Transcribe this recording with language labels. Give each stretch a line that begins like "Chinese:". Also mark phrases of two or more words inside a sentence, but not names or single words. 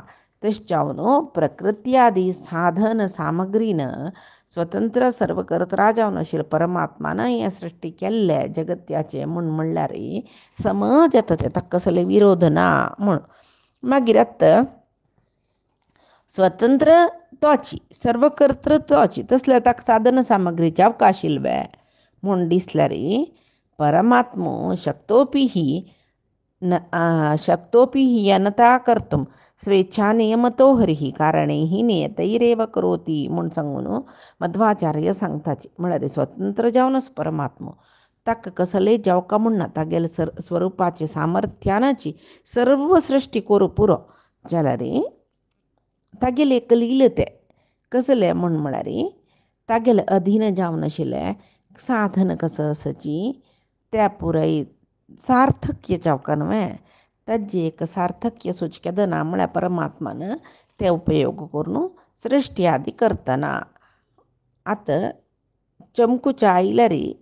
Konkani: तशें जावन प्रकृत्यादी साधन सामग्रीन स्वतंत्र सर्व कर्ता जावन आशिल्ले परमात्मान हें सृश्टी केल्ले जगत्याचे म्हूण म्हणल्यार समज येता ते ताका कसले विरोध ना म्हूण. मागीर आतां स्वतंत्र तोची सर्व कर्तृ तोची, तसल्या ताका साधन सामग्री जावका आशिल्ले म्हूण दिसल्यार परमात्मो
Sanskrit: शक्तोपी शक्तोपि यनता कर्तुं स्वेच्छानियमतो हरिः कारणैः नियतैरेव करोति
Konkani: म्हूण सांगून मध्वाचार्य सांगताचे म्हळ्यार स्वतंत्र जावनच परमात्मो ताका कसले जावका म्हणना तागेले स्वरुपाचे सामर्थ्यानाची सर्व सृश्टी करू पुरो जाल्यार तागेले एक लील ते कसले म्हळ्यार तागेले अधीन जावन आशिल्ले साधन कसं आसाची त्या पुराय सार्थक्य जावका न्हय ताजें एक सार्थक्य सुचकेदना म्हळ्यार परमात्मान ते उपयोग करून सृश्टी आदी करतना आतां चमकूच्या आयल्यार